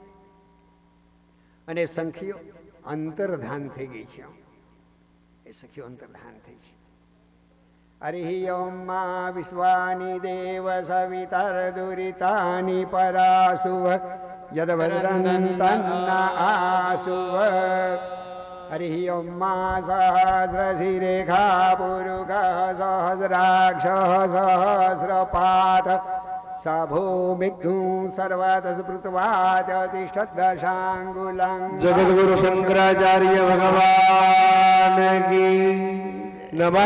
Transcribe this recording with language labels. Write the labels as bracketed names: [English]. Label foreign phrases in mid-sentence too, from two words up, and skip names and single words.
[Gujarati] અને સખીઓ અંતર્ધાન થઈ ગઈ છે. એ સખીઓ અંતર્ધાન થઈ છે. [Sanskrit] હરિ ઓમ મા વિશ્વાની દેવ સવિતર દુરિતાની પરાસુવ યદ વદંતન્ના આસુવ हरिः ओं मा सहस्रशिरेखा पुरुषः सहस्राक्षः सहस्रपाद स भूमिग्नु सर्वतस्मृत्वा तिष्ठद्दशाङ्गुलम्। [Hindi] जगद्गुरु शंकराचार्य भगवान की नमः।